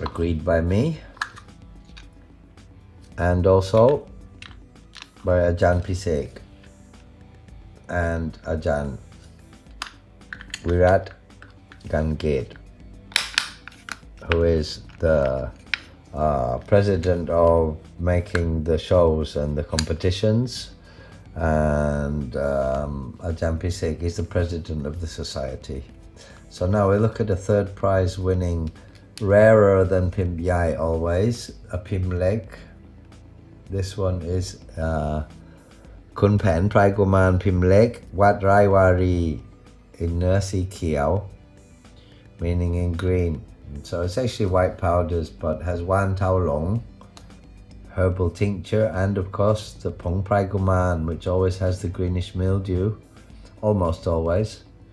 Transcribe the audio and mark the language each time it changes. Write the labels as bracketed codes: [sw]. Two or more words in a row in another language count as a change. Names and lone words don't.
[en] agreed by me and also by Ajahn Pisek and Ajahn Virat Gangate, who is the president of making the shows and the competitions, and Ajahn Pisek is the president of the society. So now we look at a third prize winning, rarer than Pim Yai always, a Pim Leg. This one is Khun Paen Prai Guman Pim Leg, Wat Rai Wari in [th] เนื้อสีเขียว, [en] meaning in green. So it's actually white powders, but has Wan Tao Long, herbal tincture, and of course the Pong Prai Guman, which always has the greenish mildew, almost always.